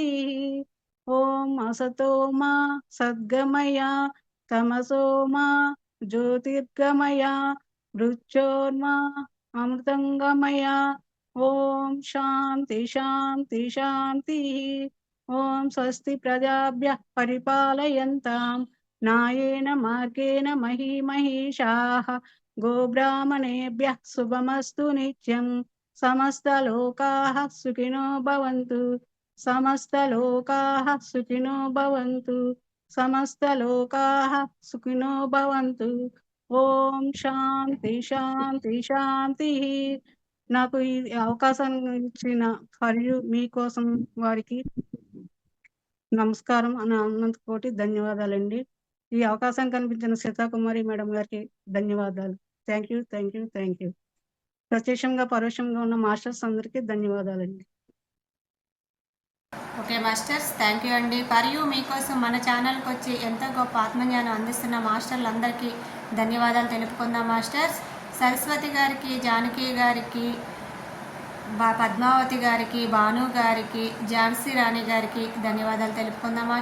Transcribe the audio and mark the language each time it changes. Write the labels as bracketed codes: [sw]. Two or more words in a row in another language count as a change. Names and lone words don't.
[sa] ఓం అసతో మా సద్గమయ తమసో మా జ్యోతిర్గమయ మృత్యోర్మా అమృతంగమయ. ఓం శాంతి శాంతి శాంతి. ఓం స్వస్తి ప్రజాభ్యః పరిపాలయంతాం న్యాయేన మార్గేణ మహీమహీషాః. గోబ్రాహ్మణేభ్యः శుభమస్తు నిత్యం. సమస్తలోకాః సుఖినో భవంతు. సమస్తలోకాః సుఖినో భవంతు. సమస్తలోకాః సుఖినో భవంతు. ఓం శాంతి శాంతి శాంతి. [te] నాకు ఈ అవకాశం ఇచ్చిన మరియు మీకోసం వారికి నమస్కారం అని అన్నంతకోటి ధన్యవాదాలండి. ఈ అవకాశం కల్పించిన సీతాకుమారి మేడం గారికి ధన్యవాదాలు. [en] thank you thank you thank you. [te] ప్రత్యక్షంగా పరోక్షంగా ఉన్న మాస్టర్స్ అందరికీ ధన్యవాదాలండి. [en] OK masters, thank you అండి. [te] మరియు మీకోసం మన ఛానల్కి వచ్చి ఎంతో గొప్ప ఆత్మజ్ఞానం అందిస్తున్న మాస్టర్లందరికీ ధన్యవాదాలు తెలుపుకుందాం మాస్టర్స్. సరస్వతి గారికి, జానకి గారికి, పద్మావతి గారికి, భాను గారికి, ఝాన్సీ రాణి గారికి ధన్యవాదాలు తెలుపుకుందాం మాస్టర్స్.